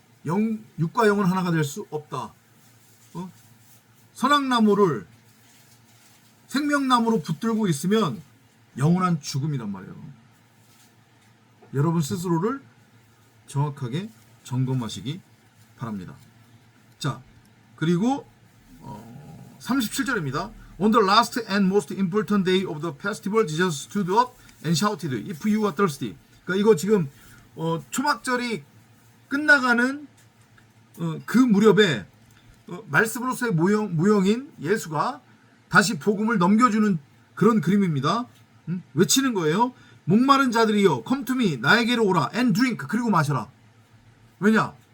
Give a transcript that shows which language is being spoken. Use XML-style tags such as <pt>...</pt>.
<ko>육과 영은 하나가 될 수 없다. 선악나무를 생명나무로 붙들고 있으면 영원한 죽음이란 말이에요. 여러분 스스로를 정확하게 점검하시기 바랍니다. 자, 그리고 37절입니다.</ko> <en>On the last and most important day of the festival, Jesus stood up and shouted, "If you are thirsty."</en> <ko>그러니까 이거 지금 초막절이 끝나가는 그 무렵에 말씀으로서의 모형인 예수가 다시 복음을 넘겨주는 그런 그림입니다. 외치는 거예요. 목마른 자들이여,</ko> <en>come to me,</en> <ko>나에게로 오라,</ko> <en>and drink,</en> <ko>그리고 마셔라. 왜냐?</ko>